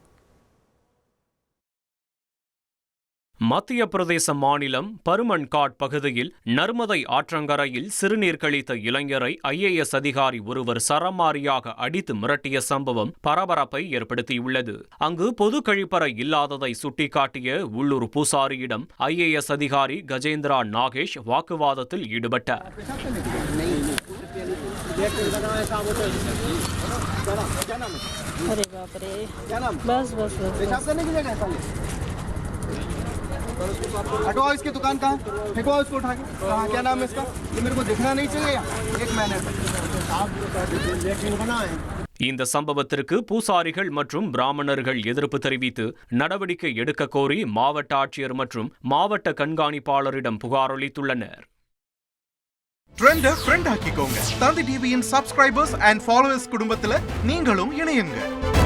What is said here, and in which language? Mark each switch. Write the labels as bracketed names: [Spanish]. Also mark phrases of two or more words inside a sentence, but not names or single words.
[Tamil] மத்திய பிரதேச மாநிலம் பருமன்காட் பகுதியில் நர்மதை ஆற்றங்கரையில் சிறுநீர் கழித்த இளைஞரை IAS அதிகாரி ஒருவர் சரமாரியாக அடித்து மிரட்டிய சம்பவம் பரபரப்பை ஏற்படுத்தியுள்ளது. அங்கு பொது கழிப்பறை இல்லாததை சுட்டிக்காட்டிய உள்ளூர் பூசாரியிடம் IAS அதிகாரி கஜேந்திரா நாகேஷ் வாக்குவாதத்தில் ஈடுபட்டார். [Hindi] हटवाओ इसकी दुकान कहाँ? फेंकवाओ इसको उठा के। कहाँ क्या नाम है इसका? ये मेरे को दिखना नहीं चाहिए। एक मैनर [Tamil] இந்த சம்பவத்திற்கு பூசாரிகள் மற்றும் பிராமணர்கள் எதிர்ப்பு தெரிவித்து நடவடிக்கை எடுக்க கோரி மாவட்ட ஆட்சியர் மற்றும் மாவட்ட கண்காணிப்பாளரிடம் புகார் அளித்துள்ளனர். ட்ரெண்டை ஃப்ரெண்ட் ஆக்கிக்கோங்க. தந்தி டிவியின் [English] subscribers and followers [Tamil] குடும்பத்தில் நீங்களும் இணையுங்க.